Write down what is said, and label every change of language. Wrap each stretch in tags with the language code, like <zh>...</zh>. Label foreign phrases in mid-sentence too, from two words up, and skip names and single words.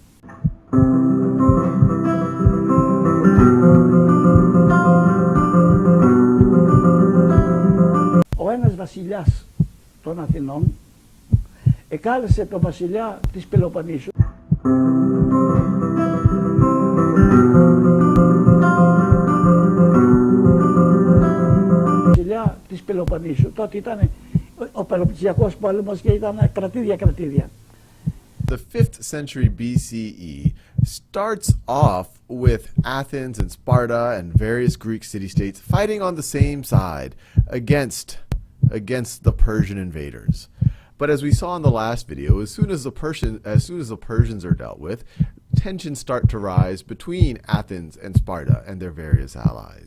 <el>εκάλεσε τον βασιλιά της Πελοποννήσου τότε ήταν ο Πελοποννησιακός πόλεμος και ήταν κρατήδια.</el> <en>The 5th century BCE starts off with Athens and Sparta and various Greek city-states fighting on the same side against the Persian invaders. But as we saw in the last video, as soon as the Persians are dealt with, tensions start to rise between Athens and Sparta and their various allies.</en>